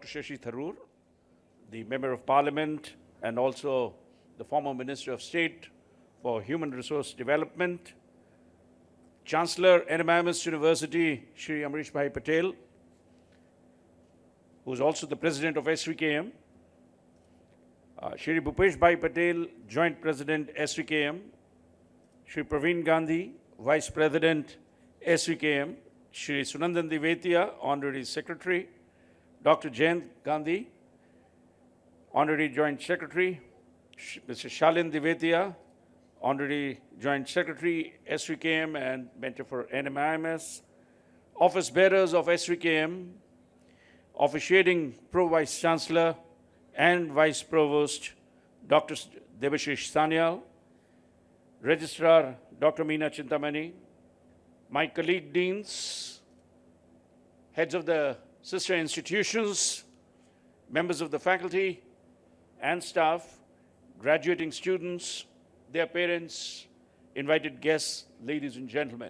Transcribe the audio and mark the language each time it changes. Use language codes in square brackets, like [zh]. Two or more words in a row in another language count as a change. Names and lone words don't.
[en] Shashi Tharoor, the Member of Parliament and also the former Minister of State for Human Resource Development, Chancellor NMIMS University, Shri Amrish Bhai Patel, who is also the President of SVKM, Shri Bhupesh Bhai Patel, Joint President SVKM, Shri Praveen Gandhi, Vice President SVKM, Shri Sunandan Divetia, Honorary Secretary, Dr. Jayant Gandhi, Honorary Joint Secretary, Mr. Shalin Divetia, Honorary Joint Secretary, SVKM and Mentor for NMIMS, Office Bearers of SVKM, Officiating Pro-Vice Chancellor and Vice Provost, Dr. Debashish Sanyal, Registrar, Dr. Meena Chintamani, my colleague deans, heads of the sister institutions, members of the faculty and staff, graduating students, their parents, invited guests, ladies and gentlemen.